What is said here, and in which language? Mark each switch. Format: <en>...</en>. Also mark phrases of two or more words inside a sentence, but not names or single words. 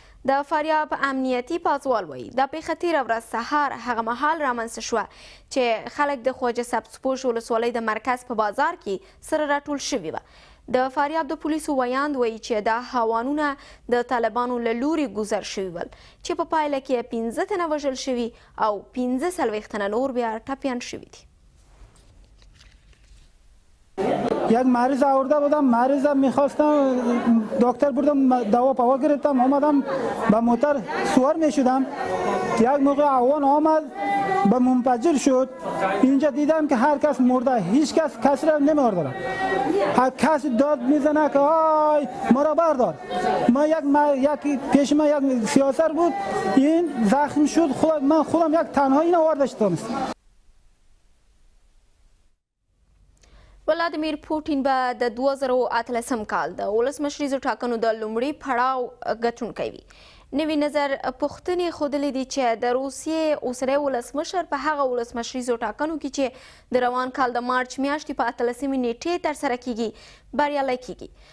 <ps>د فاریاب امنیتي پازوال وایي دا پیښه تېره ورځ سهار هغه مهال رامنځته شوه چې خلک د خواجه سبزپوش ولسوالۍ د مرکز په بازار کې سره راټول شوي وه. د فاریاب د پولیسو ویاند وایي چې دا هاوانونه د طالبانو له لورې ګذر شوي ول چې په پایله کې 15 تنه وژل شوي او 45 تنه نور بیا ټپیان شوي دي.</ps> <fa>یک مریض آورده بودم، مریض میخواستم دکتر بردم دوا پوا گرفتم آمدم با موتر سوار میشدم یک موقع عوان آمد به منفجر شد. اینجا دیدم که هر کس مرده، هیچ کس را نمی‌آورد. هر کس داد میزنه که آی مرا بردار. یک پیش ما یک سیاسر بود این زخم شد، من خودم یک تنهایی آورده شدم.</fa> <ps>ولادیمیر پوټین به د 2018 کال د ولسمشریزو ټاکنو د لومړي پړاو ګټونکی وي. نوي نظر پوښتنې ښودلې دي چې د روسیې اوسنی ولسمشر په هغه ولسمشریزو ټاکنو کې چې د روان کال د مارچ میاشتې په 18 نیټې ترسره کیږي بریالی کیږي.</ps>